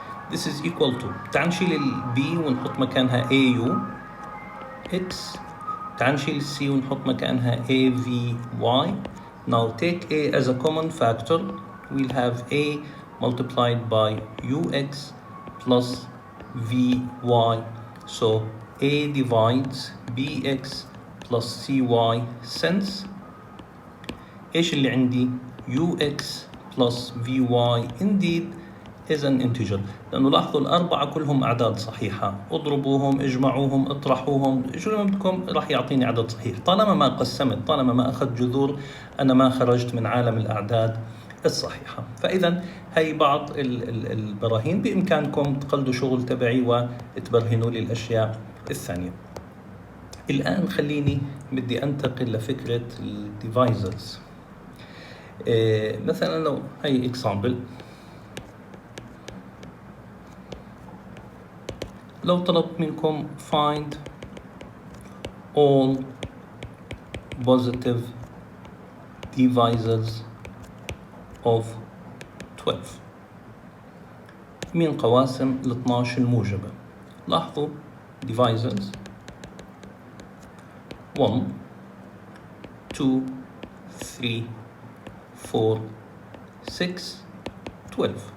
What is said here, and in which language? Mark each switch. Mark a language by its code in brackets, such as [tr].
[en] This is equal to، [ar] تعال نشيل ال b ونحط مكانها au x، تعال نشيل ال c ونحط مكانها avy. [en] Now take a as a common factor. We'll have a multiplied by ux plus vy. So a divides bx plus cy since [ar] ايش اللي عندي؟ [en] ux plus vy indeed is an integer. [ar] لأنه لاحظوا الأربعة كلهم أعداد صحيحة، اضربوهم، اجمعوهم، اطرحوهم، شو ما بدكم راح يعطيني عدد صحيح. طالما ما قسمت، طالما ما أخذت جذور، أنا ما خرجت من عالم الأعداد الصحيحة. فإذا هي بعض البراهين، بإمكانكم تقلدوا شغل تبعي وتبرهنوا لي الأشياء الثانية. الآن خليني بدي أنتقل لفكرة الديفايزرز. مثلا لو هي example، لو طلبت منكم [en] find all positive divisors of 12 [ar] من قواسم ال 12 الموجبة. لاحظوا divisors 1 2 3 4 6 12.